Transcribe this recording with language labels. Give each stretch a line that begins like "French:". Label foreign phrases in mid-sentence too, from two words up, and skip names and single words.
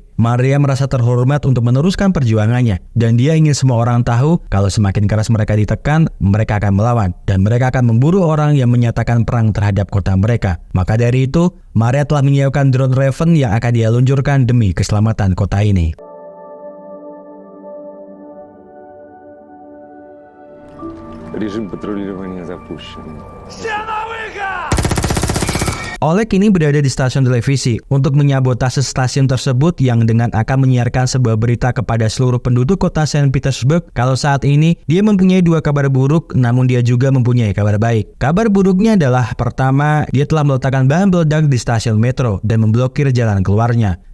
Indonesian: Maria merasa terhormat untuk meneruskan perjuangannya. Dan dia ingin semua orang tahu kalau semakin keras mereka ditekan, mereka akan melawan. Dan mereka akan memburu orang yang menyatakan perang terhadap kota mereka. Maka dari itu, Maria telah menyiapkan drone Raven yang akan dia luncurkan demi keselamatan kota ini.
Russian: Режим патрулирования запущен.
Indonesian: Oleg kini berada di stasiun televisi untuk menyabotase stasiun tersebut yang dengan akan menyiarkan sebuah berita kepada seluruh penduduk kota Saint Petersburg kalau saat ini dia mempunyai dua kabar buruk, namun dia juga mempunyai kabar baik. Kabar buruknya adalah pertama, dia telah meletakkan bahan peledak di stasiun metro dan memblokir jalan keluarnya.